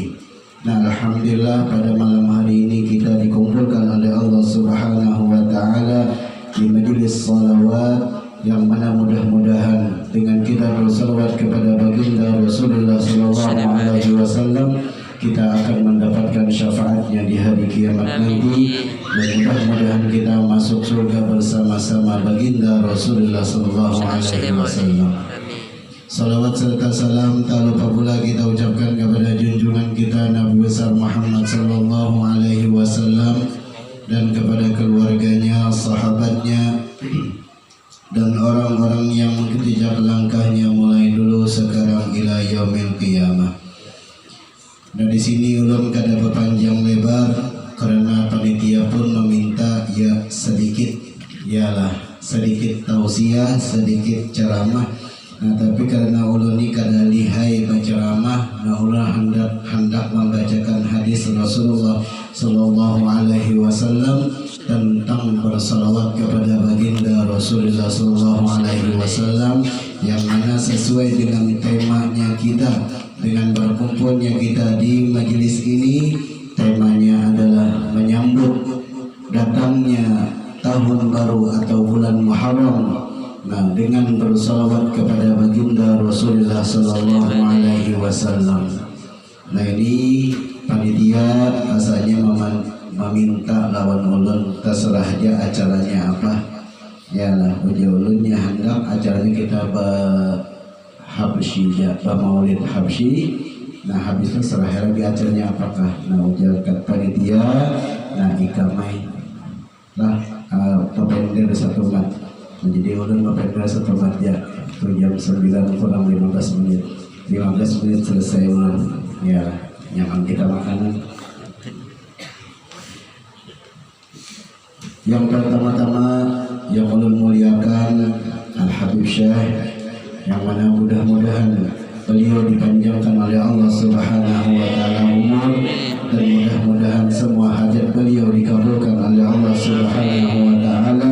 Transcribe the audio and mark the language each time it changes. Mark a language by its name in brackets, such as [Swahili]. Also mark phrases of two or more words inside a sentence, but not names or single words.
[Indonesian] Nah, alhamdulillah pada malam hari ini kita dikumpulkan oleh Allah [Arabic] سبحانه وتعالى [Indonesian] di majelis salawat yang mana mudah-mudahan dengan kita bersalawat kepada baginda Rasulullah [Arabic] صلى الله عليه وسلم [Indonesian] kita akan mendapatkan syafaatnya di hari kiamat nanti, dan mudah-mudahan kita masuk surga bersama-sama baginda Rasulullah [Arabic] صلى الله عليه وسلم. [Indonesian] Salawat serta salam tak lupa pula kita ucapkan kepada junjungan kita Nabi besar Muhammad [Arabic] صلى الله عليه وسلم [Indonesian] dan kepada keluarganya, sahabatnya, dan orang-orang yang mengikuti langkahnya mulai dulu sekarang [Arabic] إلى يوم القيامة. [Banjar] Dan di sini ulun kada berpanjang lebar karena panitia pun meminta ya sedikit, ialah sedikit tausiah, sedikit ceramah. Nah, tapi karena ulun ini kada lihai berceramah, nah ulun hendak membacakan hadis Rasulullah [Arabic] صلى الله عليه وسلم [Banjar] tentang bersalawat kepada baginda Rasulullah [Arabic] صلى الله عليه وسلم [Banjar] yang mana sesuai dengan temanya kita, dengan berkumpulnya kita di majelis ini. [Indonesian] Temanya adalah menyambut datangnya tahun baru atau bulan Muharram. Nah, dengan bersalawat kepada baginda Rasulullah [Arabic] صلى الله عليه وسلم. [Banjar] Nah, ini panitia asalnya meminta lawan ulun terserah aja acaranya apa. Yalah, uji ulunnya hendak acaranya kita Habsyi, Maulid Habsyi. Nah, habisnya serah lagi acaranya apakah. Nah, ujarkan panitia, nah ikamai lah pembender satu mat. Jadi ulun mempelajari satu mat ya, [Indonesian] jam 9 kurang 15 menit. [Banjar] 15 menit selesai ulun. Ya, nyaman kita makanan. Yang pertama-tama yang ulun muliakan Al-Habib Syekh, yang mana mudah-mudahan beliau dipanjangkan oleh Allah [Arabic] سبحانه وتعالى [Banjar] umur, dan mudah-mudahan semua hajat beliau dikabulkan oleh Allah [Arabic] سبحانه وتعالى.